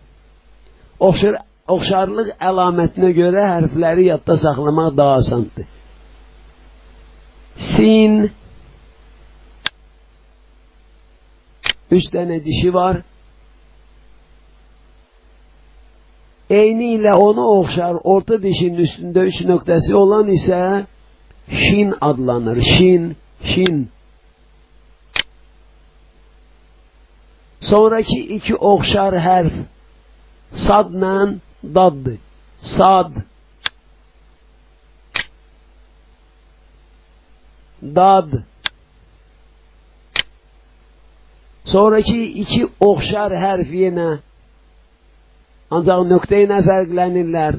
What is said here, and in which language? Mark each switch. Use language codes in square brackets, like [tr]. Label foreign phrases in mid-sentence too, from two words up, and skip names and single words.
[az] Oxşarlıq əlamətinə görə hərfləri yadda saxlamaq daha asandır. Sin, 3 dənə dişi var. Eyni ilə onu oxşar orta dişinin üstündə 3 nöqtəsi olan isə şin adlanır. Şin, şin. Sonraki iki oxşar hərf sadla daddır. Sad, dad. Sonraki iki oxşar hərf yenə ancaq nöqtə ilə fərqlənirlər.